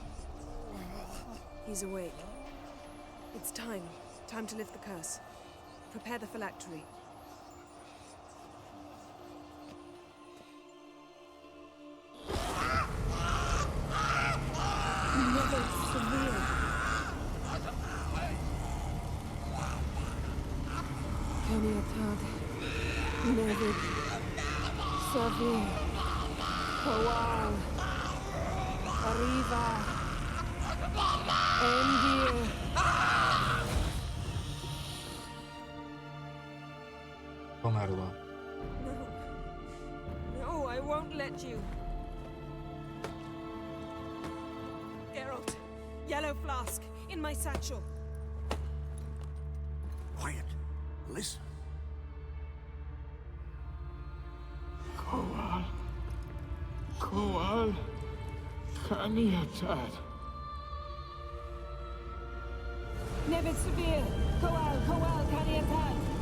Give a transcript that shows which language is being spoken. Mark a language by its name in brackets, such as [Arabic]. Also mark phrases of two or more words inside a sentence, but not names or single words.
[English] He's awake. It's time. Time to lift the curse. Prepare the phylactery. Never severe. Keniatad. Nevid. Severe. Kowal. Arriva. Endir. [Russian] Померла. [English] No. No, I won't let you. Geralt, yellow flask, in my satchel. Quiet. Listen. Kowal. Kowal. Kaniatad. Nevid severe. Kowal. Kaniatad.